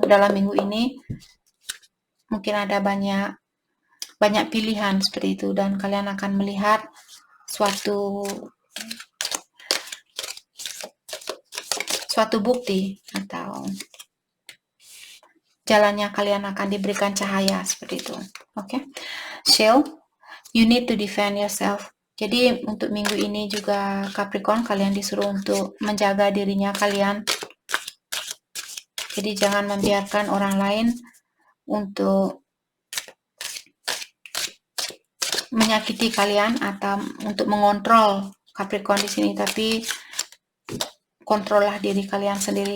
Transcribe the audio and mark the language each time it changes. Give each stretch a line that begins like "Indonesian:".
Indonesian: Dalam minggu ini mungkin ada banyak pilihan seperti itu, dan kalian akan melihat suatu bukti atau jalannya kalian akan diberikan cahaya seperti itu. Oke.
English: Shield, you need to defend yourself.
Indonesian: Jadi untuk minggu ini juga Capricorn, kalian disuruh untuk menjaga dirinya kalian. Jadi jangan membiarkan orang lain untuk menyakiti kalian atau untuk mengontrol Capricorn di sini, tapi kontrollah diri kalian sendiri.